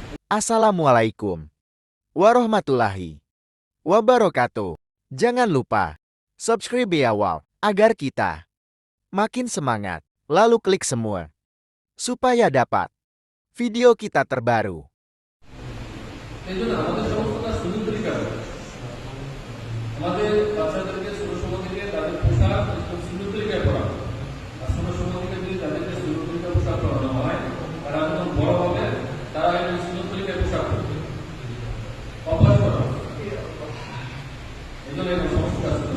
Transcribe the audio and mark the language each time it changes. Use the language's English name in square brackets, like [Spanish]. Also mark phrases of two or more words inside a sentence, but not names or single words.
[Arabic] السلام عليكم ورحمة الله وبركاته. [Indonesian] Jangan lupa subscribe ya wow, agar kita makin semangat. Lalu klik semua supaya dapat video kita terbaru. [Bangla] এই জন্য আমাদের সমস্ত কাজ সুন্দর তরিকা আমাদের বাচ্চাদেরকে ছোট সময় থেকে তাদের পোশাক সুন্দর তরিকায় পড়ানো আর ছোট সময় থেকে যদি তাদেরকে সুন্দর তরিকায় পোশাক পড়ানো হয় তারা যখন বড় হবে তারা একদম সুন্দর তরিকায় পোশাক পরবে অভ্যাস করা এই জন্য এখন সমস্ত কাজ